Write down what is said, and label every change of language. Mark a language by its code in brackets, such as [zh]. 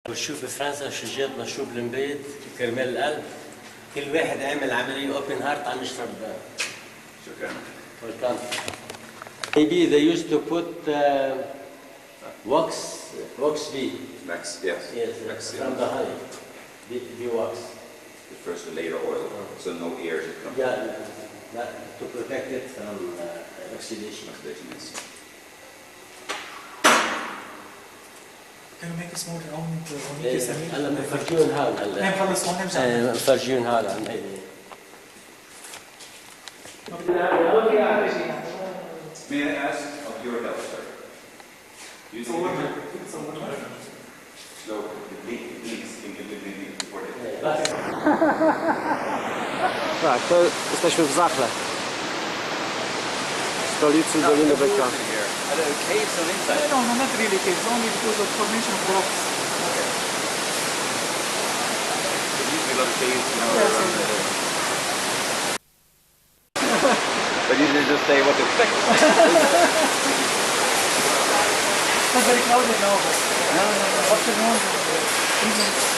[ar] بنشوف بفرنسا شجيرة مشروب المبيض كرمال القلب. كل واحد عامل عملية اوبن هارت عم يشرب. شكرا. [en] Maybe they used to put wax bee. Wax, yes. Yes, wax, from the honey. Bee wax. The first layer oil, so no air should come. Yeah, to protect it from oxidation. Yes. Can you make a small round [ar] ونيجي سمين؟ هلا بنفرجيهم هلا. نعم خلص هون نرجع. بنفرجيهم هلا عن هيدي. [en] May I ask of your help, sir? You see slow, please, before that. [pl] Tak, to jesteśmy w Zachle, stolicy Doliny Bekaa. [en] Are there caves on inside? No, not really caves, only because of formation of rocks. There used to be a lot of caves, you know, Yes, around yes. there. But you didn't just say what to expect. It's not very crowded now, but afternoon, evening.